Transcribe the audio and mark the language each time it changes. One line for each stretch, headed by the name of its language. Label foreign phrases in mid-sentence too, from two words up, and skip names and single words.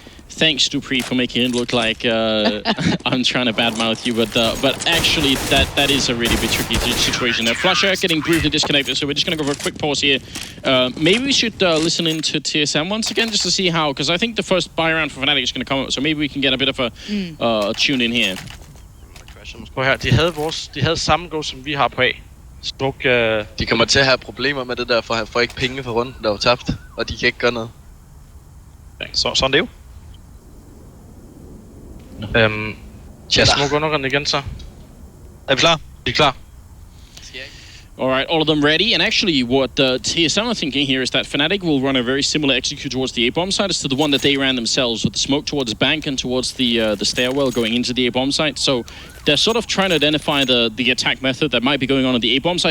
English: So Thanks, Dupree, for making it look like I'm trying to badmouth you, but actually that is a really bit tricky situation there. Flusher getting briefly disconnected, so we're just going to go for a quick pause here. Maybe we should listen into TSM once again just to see how, because I think the first buy round for Fnatic is going to come up, so maybe we can get a bit of a tune in here.
Danish: De havde samme go, som vi har på A. Smuk, De kommer til at have problemer med det der, for han får ikke penge for runden, der var tabt, og de kan ikke gøre noget. Sådan det jo. Smuk undergrunden igen så. Er vi klar? Vi er klar.
English: All right, all of them ready. And actually, what TSM are thinking here is that Fnatic will run a very similar execute towards the A-bomb site as to the one that they ran themselves, with the smoke towards bank and towards the stairwell going into the A-bomb site. So they're sort of trying to identify the attack method that might be going on at the A-bomb site.